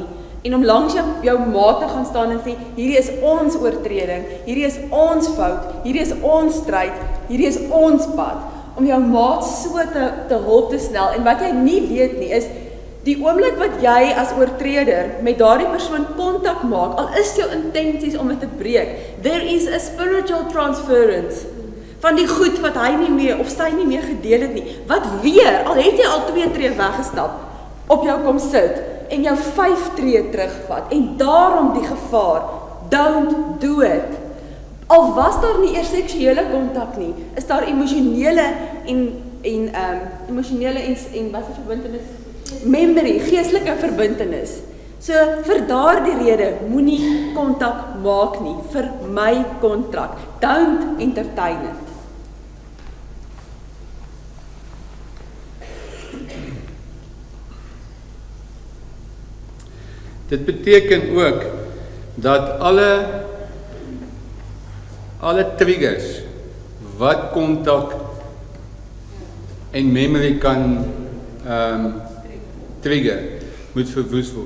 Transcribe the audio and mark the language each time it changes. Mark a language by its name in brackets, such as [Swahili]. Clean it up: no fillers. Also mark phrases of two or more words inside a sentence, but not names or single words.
[Afrikaans] en om langs jou maat te gaan staan en sê, hierdie is ons oortreding, hierdie is ons fout, hierdie is ons stryd, hierdie is ons pad, om jou maat so te hulp te snel, en wat jy nie weet nie, is, die oomblik wat jy as oortreder met daardie persoon kontak maak, al is jou intenties om dit te breek, [English] there is a spiritual transference, [Afrikaans] van die goed wat hy nie meer, of sy nie meer gedeel het nie, wat weer, al het jy al 2 tree weggestap, op jou kom sit, en jou 5 tree terugvat, en daarom die gevaar, [English] don't do it. [Afrikaans] Al was daar nie eers seksuele kontak nie, is daar emosionele en wat is verbintenis? Memory, geestelike verbintenis. So vir daardie rede, moenie kontak maak nie, vir my kontrak. [English] Don't entertain it. [Afrikaans] Dit beteken ook dat alle triggers wat kontak en memory kan trigger, moet verwoes word.